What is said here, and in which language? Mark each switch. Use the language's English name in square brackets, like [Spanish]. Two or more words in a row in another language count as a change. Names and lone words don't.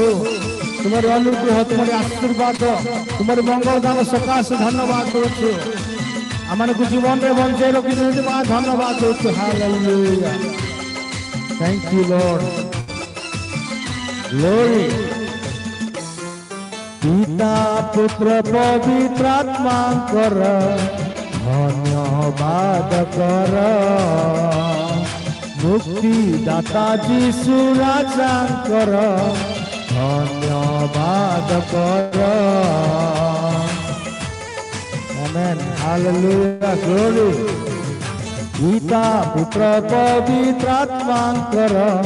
[Odia] ତୁମର ଅନୁଗ୍ରହ, ତୁମର ଆଶୀର୍ବାଦ, ତୁମର ମଙ୍ଗଳ ଦାନ ସକାଶେ ଧନ୍ୟବାଦ କରୁଛୁ। ଆମମାନଙ୍କୁ ଜୀବନରେ ବଞ୍ଚାଇ ରଖିଛନ୍ତି ମା, ଧନ୍ୟବାଦ କରୁଛୁ। ହାଲେଲୁୟା, [English] thank you Lord. [Odia] ଗ୍ଲୋରି। ପିତା ପୁତ୍ର ପବିତ୍ରାତ୍ମାଙ୍କର ଧନ୍ୟବାଦ କର ମୁକ୍ତିଦାତା ଯୀଶୁ ରାଜାଙ୍କର ଧନ୍ୟବାଦ କର ଆମେନ ହାଲେଲୁୟା ଗ୍ଲୋରୀ ପିତା ପୁତ୍ର ପବିତ୍ରାତ୍ମାଙ୍କର